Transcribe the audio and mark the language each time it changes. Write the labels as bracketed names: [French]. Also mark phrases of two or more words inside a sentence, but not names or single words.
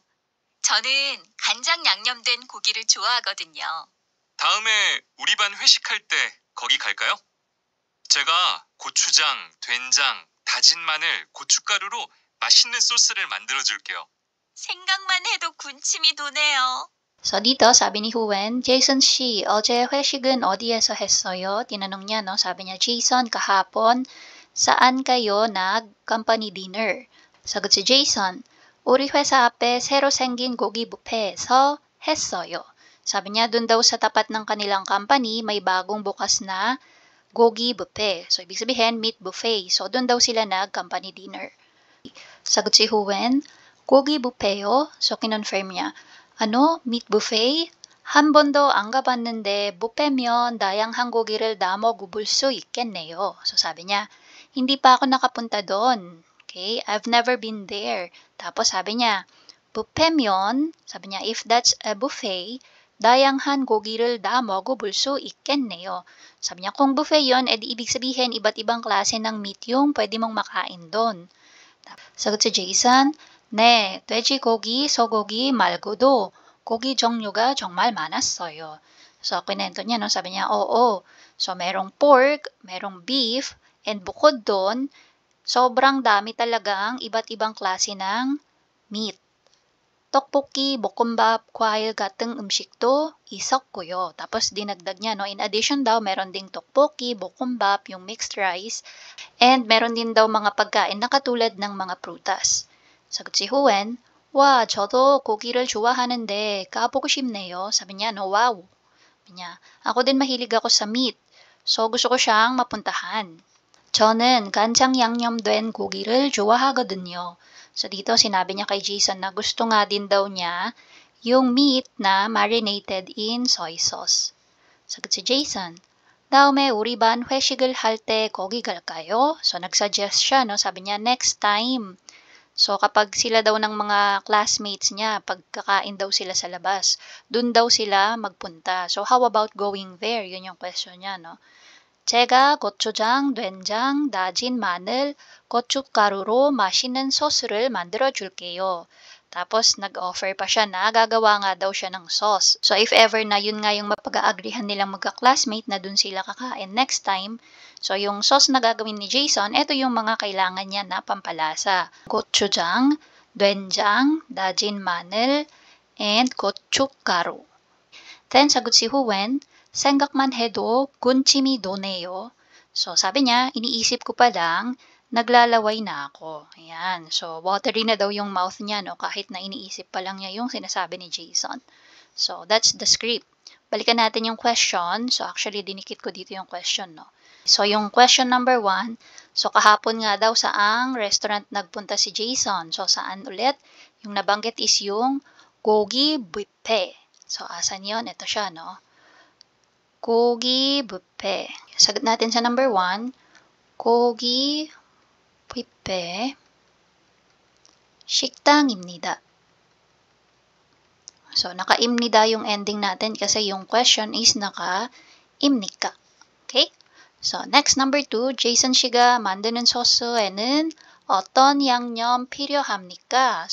[Korean] 저는 간장 양념된 고기를 좋아하거든요. 다음에 우리 반 회식할 때 거기 갈까요? 제가 고추장, 된장, 다진 마늘, 고춧가루로 맛있는 소스를 만들어줄게요. 생각만 해도 군침이 도네요. [Filipino] So, dito, sabi ni Huwen, [Korean] Jason씨, 어제 회식은 어디에서 했어요? [Filipino] Tinanong niya, no? Sabi niya, Jason, kahapon, saan kayo nag- [English] company dinner? [Filipino] Sagot si Jason, [Korean] 우리 회사 앞에 새로 생긴 고기 뷔페에서 했어요. [Filipino] Sabi niya, dun daw sa tapat ng kanilang company, may bagong bukas na gogi buffet. So, ibig sabihin, [English] meat buffet. [Filipino] So, dun daw sila nag- [English] company dinner. [Filipino] Sagot si Huwen, [Korean] 고기 buffet요? [Filipino] So, kinonfirm niya, ano, [English] meat buffet? [Korean] 한 번도 안 가봤는데 뷔페면 다양한 고기를 다 먹어볼 수 있겠네요. [Filipino] So sabi niya, hindi pa ako nakapunta doon. [English] Okay, I've never been there. [Filipino] Tapos sabi niya, 뷔페면, sabi niya, [English] if that's a buffet, [Korean] 다양한 고기를 다 먹어볼 수 있겠네요. [Filipino] Sabi niya, kung buffet yon, edi ibig sabihin, iba't ibang klase ng meat yung pwede mong makain doon. 사got si Jason, [Korean] 네, 돼지고기, 소고기 말고도 고기 종류가 정말 많았어요. [Filipino] So, kinento niya, no? Sabi niya, oo. So, merong pork, merong beef, and bukod doon, sobrang dami talagang iba't ibang klase ng meat. [Korean] 떡볶이, 볶음밥, 과일 같은 음식도 있었고요. [Filipino] Tapos dinagdag niya, no? [English] In addition [Filipino] daw, meron ding [Korean] 떡볶이, 볶음밥, [Filipino] yung [English] mixed rice, [Filipino] and meron din daw mga pagkain na katulad ng mga prutas. Sagot si Huen, [Korean] 와, 저도 고기를 좋아하는데 가보고 싶네요. [Filipino] Sabi niya, no, wow. Sabi niya, ako din mahilig ako sa meat. So, gusto ko siyang mapuntahan. [Korean] 저는 간장 양념된 고기를 좋아하거든요. [Filipino] So, dito sinabi niya kay Jason na gusto nga din daw niya yung meat na [English] marinated in soy sauce. [Filipino] 사got si Jason, [Korean] 다음에 우리 반 회식을 할 때 거기 갈까요? [Filipino] So, nagsuggest siya, no? Sabi niya, [English] next time. [Filipino] So, kapag sila daw ng mga classmates niya, pagkakain daw sila sa labas, dun daw sila magpunta. [English] So, how about going there? [Filipino] Yun yung question niya, no? [Korean] 제가 고추장, 된장, 다진 마늘, 고춧가루로 맛있는 소스를 만들어 줄게요. [Filipino] Tapos, nag-offer pa siya na gagawa nga daw siya ng sauce. So, if ever na yun nga yung mapag-aagrihan nilang magka-classmate na dun sila kakain [English] next time, [Filipino] so yung sauce na gagawin ni Jason, ito yung mga kailangan niya na pampalasa. [Korean] 고추장, 된장, 다진 마늘, and 고춧가루. [Filipino] Then, sagot si Huen, [Korean] 생각만 해도 군침이 도네요. [Filipino] So, sabi niya, iniisip ko pa lang, naglalaway na ako. Ayan. So, watery na daw yung mouth niya, no? Kahit na iniisip pa lang niya yung sinasabi ni Jason. [English] So, that's the script. [Filipino] Balikan natin yung question. So, actually, dinikit ko dito yung question, no? So, yung [English] question number 1, [Filipino] so, kahapon nga daw saang restaurant nagpunta si Jason. So, saan ulit? Yung nabanggit is yung [Korean] 고기 뷔페. [Filipino] So, asan yun? Ito siya, no? 고기 뷔페. Sagot natin sa number 1, [Korean] 고기 뷔페 식당입니다. [Filipino] So, naka-imnida yung ending natin kasi yung question is naka-imnika. [English] Okay? So, next number 2, [Korean] Jason 씨가 만드는 소스에는 어떤 양념 필요합니까?